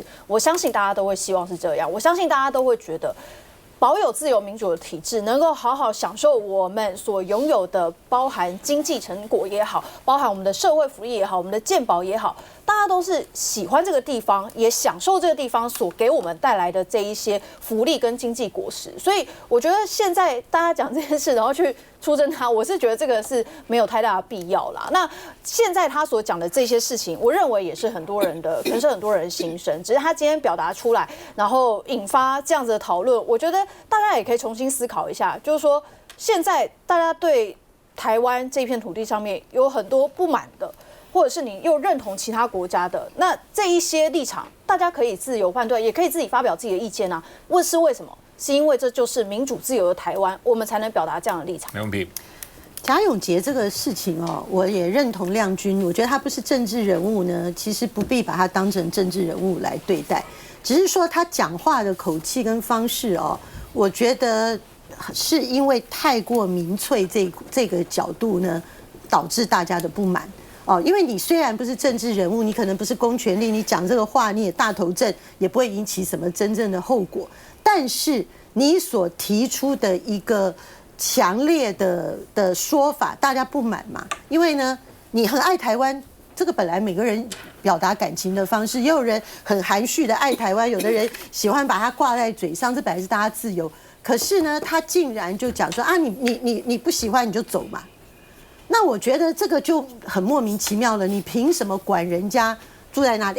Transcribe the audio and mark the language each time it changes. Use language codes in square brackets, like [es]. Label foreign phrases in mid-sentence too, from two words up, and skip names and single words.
[zh] 我相信大家都會希望是這樣。我相信大家都會覺得，保有自由民主的體制，能夠好好享受我們所擁有的，包含經濟成果也好，包含我們的社會福利也好，我們的健保也好。大家都是喜歡這個地方，也享受這個地方所給我們帶來的這一些福利跟經濟果實，所以我覺得現在大家講這件事，然後去出征他，我是覺得這個是沒有太大的必要啦。那現在他所講的這些事情，我認為也是很多人的，可能是很多人的心聲，只是他今天表達出來，然後引發這樣子的討論，我覺得大家也可以重新思考一下，就是說現在大家對台灣這片土地上面有很多不滿的。或者是你又認同其他國家的，那這一些立場，大家可以自由判斷，也可以自己發表自己的意見啊。是為什麼？是因為這就是民主自由的台灣，我們才能表達這樣的立場。沒問題。賈永婕這個事情哦，我也認同亮君，我覺得他不是政治人物呢，其實不必把他當成政治人物來對待，只是說他講話的口氣跟方式哦，我覺得是因為太過民粹這個角度呢，導致大家的不滿。哦，因為你雖然不是政治人物，你可能不是公權力，你講這個話你也大頭症，也不會引起什麼真正的後果。但是你所提出的一個強烈的說法，大家不滿嘛？因為呢，你很愛台灣，這個本來每個人表達感情的方式，也有人很含蓄的愛台灣，有的人喜歡把它掛在嘴上，這本來是大家自由。可是呢，他竟然就講說啊，你不喜歡你就走嘛。那我覺得這個就很莫名其妙了，你憑什麼管人家住在哪裡？